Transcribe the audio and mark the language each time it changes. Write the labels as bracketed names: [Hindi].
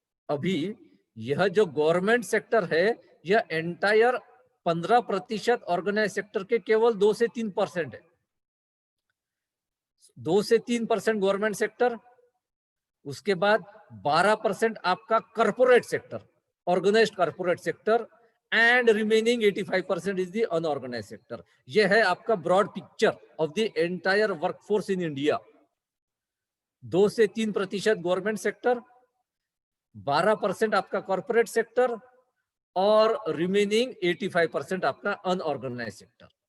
[Hindi] अभी यह जो गवर्नमेंट सेक्टर है, यह एंटायर 15% ऑर्गेनाइज सेक्टर के केवल 2 से 3% है. 2 से 3% गवर्नमेंट सेक्टर, उसके बाद 12% आपका corporate sector, organised corporate sector, [English] and remaining 85% is the unorganized sector. [Hindi] यह है आपका [English] broad picture of the entire workforce in India. [Hindi] 2 से 3% गवर्नमेंट सेक्टर, 12% आपका कॉर्पोरेट सेक्टर और रिमेनिंग 85% आपका अनऑर्गेनाइज्ड सेक्टर।